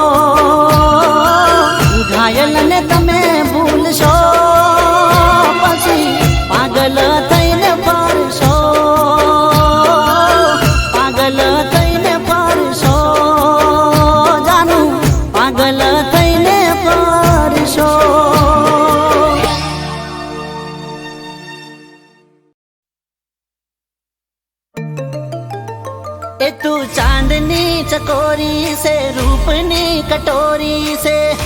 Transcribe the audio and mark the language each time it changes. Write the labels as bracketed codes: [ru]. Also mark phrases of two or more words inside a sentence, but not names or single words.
[gu] ઘાયલને તમે ભૂલશો પાગલ થઈને ફરશો પાગલ થઈને ફરશો જાનું પાગલ થઈને ફરશો [hi] ए तू चांदनी चकोरी से रूपनी कटोरी से